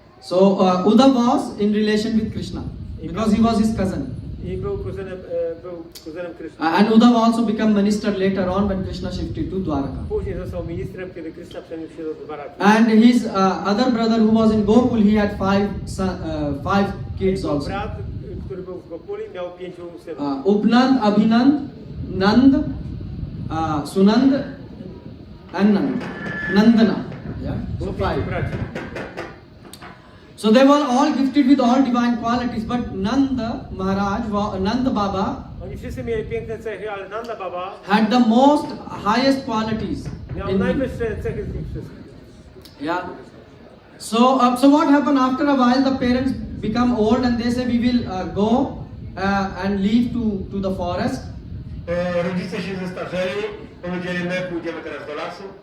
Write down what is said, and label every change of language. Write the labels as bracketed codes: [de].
[en] So Uddhav was in relation with Krishna because he was his cousin. [pl] I był kuzynem Kryszny. [en] And Uddhav also became minister later on when Krishna shifted to Dwaraka. [pl] Później został ministrem, kiedy Kryszna przeniósł się do Dwaraki. [en] And his other brother who was in Gokul, he had 5 kids [pl] Jego [en] also. [pl] brat, który był w Gokuli, miał 5 synów. [en] Upnand, Abhinand, Nand, Sunand, and Nandana. Yeah? So [pl] Było 5. 5 braci. [en] So they were all gifted with all divine qualities, but Nanda Maharaj, Nanda Baba [pl] Oni wszyscy mieli piękne cechy, ale Nanda Baba [en] had the most highest qualities. [pl] miał najwyższe cechy z nich wszystkich. [en] Yeah. So what happened after a while? The parents become old and they say we will go and leave to the forest. [pl] Rodzice się zestarzeli, powiedzieli, my pójdziemy teraz do lasu.